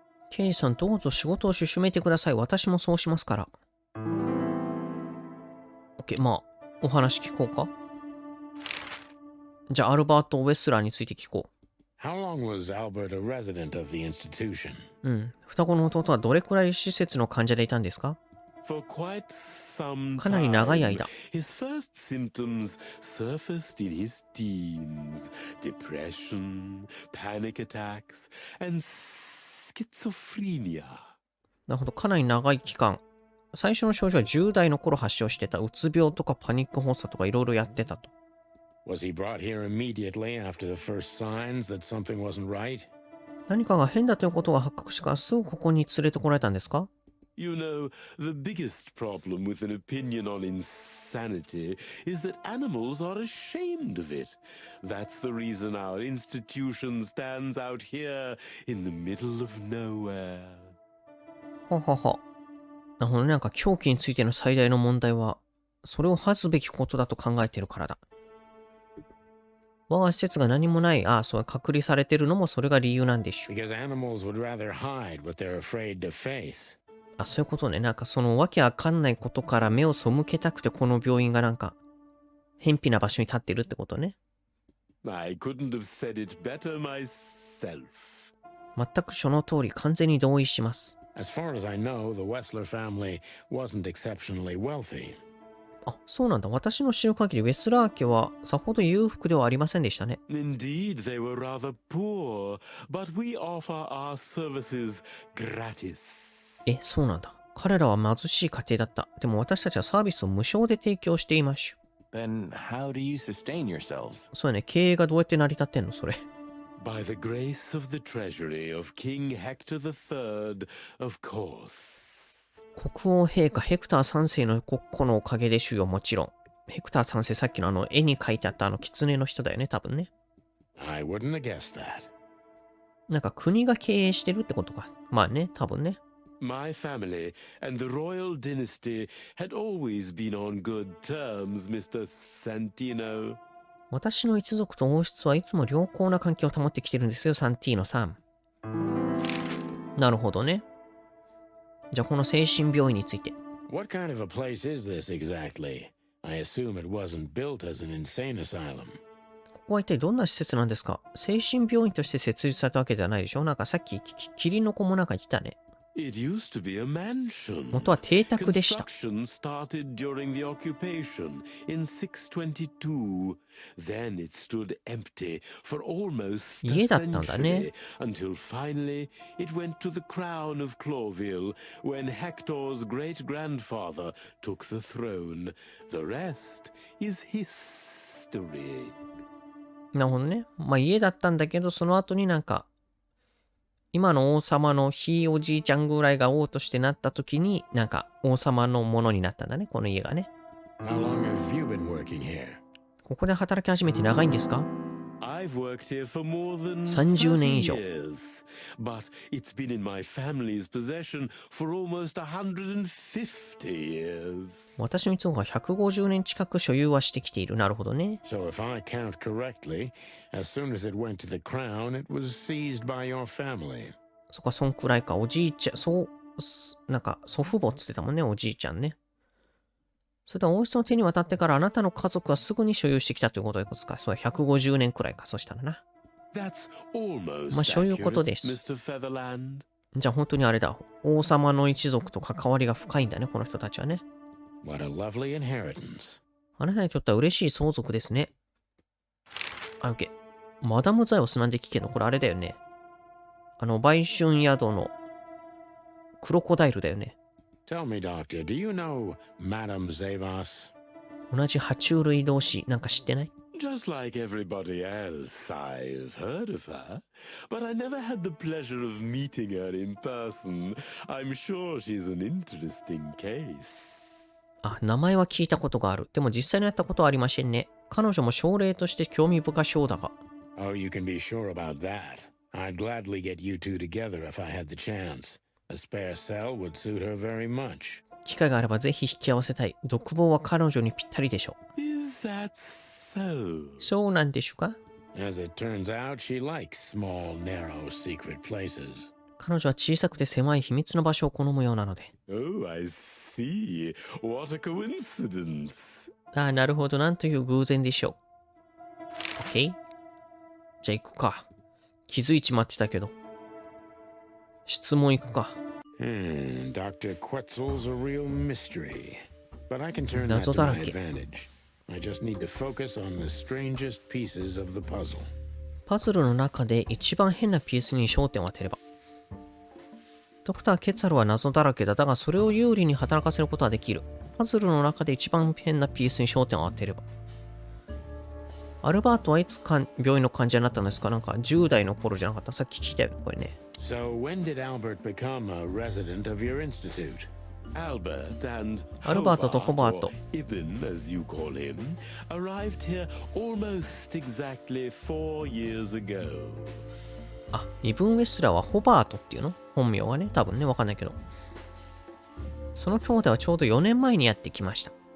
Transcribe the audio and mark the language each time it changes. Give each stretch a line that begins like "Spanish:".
Japanese: 刑事さん、どうぞ仕事を進めてください。私もそうしますから。 OK、まあ、お話聞こうか。じゃあ、アルバート・ウェスラーについて聞こ
English: How long was Albert a resident of the institution?
Japanese: う。双子の弟はどれくらい施設の患者でいたんですか？
English: For quite some
Japanese: かなり長い
English: time,
Japanese: 間。
English: his first symptoms surfaced in his teens. Depression, panic attacks, and schizophrenia.
Japanese: なるほど、かなり長い期間。最初の症状は10代の頃発症してた。うつ病とかパニック発作とかいろいろやってたと。
English: Was he brought here immediately after the first signs that something wasn't right?
Japanese: 何かが変だということが発覚してからすぐここに連れてこられたんですか？
English: You know, the biggest problem with an opinion on insanity is that animals are ashamed of it. That's the reason our institution stands out here in the middle of nowhere.
Japanese: ははは。なるほどね。なんか狂気についての最大の問題は、それを恥ずべきことだと考えているからだ。我が施設が何もない、そう隔離されてるのもそれが理由なんでしょう。
English: Because animals would rather hide what they're afraid to face.
Japanese: そういうことね。なんかそのわけわかんないことから目を背けたくてこの病院がなんか、偏僻な場所に立ってるってことね。
English: I couldn't have said it better myself.
Japanese: 全くその通り完全に同意します。
English: As far as I know, the Wessler family wasn't exceptionally wealthy.
Japanese: そうなんだ。私の知る限りウェスラー家はさほど裕福ではありませんでしたね。
English: Indeed, they were rather poor, but we offer our services gratis.
Japanese: そうなんだ。彼らは貧しい家庭だった。でも私たちはサービスを無償で提供していましょう。
English: Then how do you sustain yourselves?
Japanese: そうやね。経営がどうやって成り立ってんのそれ。
English: By the grace of the treasury of King Hector III, of course.
Japanese: 国王陛下ヘクター3世の国庫のおかげでしゅよ、もちろん。ヘクター3世、さっきの絵に描いてあった狐の人だよね、多分ね。
English: I wouldn't have guessed that.
Japanese: なんか国が経営してるってことか。まあね、多分ね。
English: My family and the royal dynasty had always been on good terms, Mr. Santino.
Japanese: 私の一族と王室はいつも良好な関係を保ってきてるんですよ、サンティーノさん。なるほどね。じゃあこの精神病院について。
English: What kind of a place is this exactly? I assume it wasn't built as an insane asylum.
Japanese: ここは一体どんな施設なんですか？精神病院として設立されたわけじゃないでしょ？なんかさっきキリンの子もなんか言ってたね。
English: It used to be a mansion.
Japanese: 元は邸宅でした。
English: Construction started during the occupation in 622. Then it stood empty for almost a
Japanese: 家だったんだね。
English: century until finally it went to the crown of Clawville when Hector's great-grandfather took the throne. The rest is history.
Japanese: なるほどね。まあ家だったんだけど、その後になんか、今の王様のひいおじいちゃんぐらいが王としてなった時に、なんか王様のものになったんだね、この家がね。
English: How long have you been working here?
Japanese: ここで働き始めて長いんですか？
English: I've worked here for more than
Japanese: 30年以上。
English: years, but it's been in my family's possession for almost 150 years.
Japanese: 私の一族が150年近く所有はしてきている。なるほどね。
English: So if I count correctly, as soon as it went to the crown, it was seized by your family.
Japanese: そっか、そんくらいか。おじいちゃん、なんか祖父母っつってたもんね、おじいちゃんね。それでは王室の手に渡ってからあなたの家族はすぐに所有してきたということですか。そうだ、150年くらいか。そしたらな。
English: That's almost
Japanese: まあそういうことで
English: accurate,
Japanese: す。
English: Mr. Featherland.
Japanese: じゃあ本当にあれだ。王様の一族と関わりが深いんだね、この人たちはね。
English: What a lovely inheritance.
Japanese: あなたにとっては嬉しい相続ですね。あ、オッケー。マダムザイオスなんで聞けんの？これあれだよね。売春宿のクロコダイルだよね。
English: Tell me, Doctor, do you know Madame Zavas?
Japanese: 同じ爬虫類同士なんか知ってない？
English: Just like everybody else, I've heard of her, but I never had the pleasure of meeting her in person. I'm sure she's an interesting case.
Japanese: あ、名前は聞いたことがある。でも実際にやったことはありませんね。彼女も症例として興味深そうだが。
English: Oh, you can be sure about that. I'd gladly get you two together if I had the chance. A spare cell would suit her very much.
Japanese: 機会があればぜひ引き合わせたい。独房は彼女にぴったりでしょう。
English: Is that so?
Japanese: そうなんでしょうか？
English: As it turns out, she likes small, narrow, secret places.
Japanese: 彼女は小さくて狭い秘密の場所を好むようなので。
English: Oh, I see. What a coincidence.
Japanese: ああ、なるほど。なんという偶然でしょう。 OK？ じゃあ行くか。気づいちまってたけど。質問行くか。
English: Dr. Quetzal's a real mystery. But I can turn that
Japanese: 謎
English: to
Japanese: だら
English: my
Japanese: け。
English: advantage. I just need to focus on the strangest pieces of the puzzle.
Japanese: パズルの中で一番変なピースに焦点を当てれば。ドクター・ケツァルは謎だらけだ。だがそれを有利に働かせることはできる。パズルの中で一番変なピースに焦点を当てれば。アルバートはいつ病院の患者になったんですか？なんか10代の頃じゃなかった？さっき聞いたよ、これね。
English: So when did Albert become a resident of your institute? Albert and
Japanese: アルバートとホバート。
English: or Ibn, as you call him, arrived here almost exactly 4 years ago.
Japanese: あ、イブン・ウェスラーはホバートっていうの？本名はね、多分ね、わかんないけど。その兄弟はちょうど4年前にやってきました。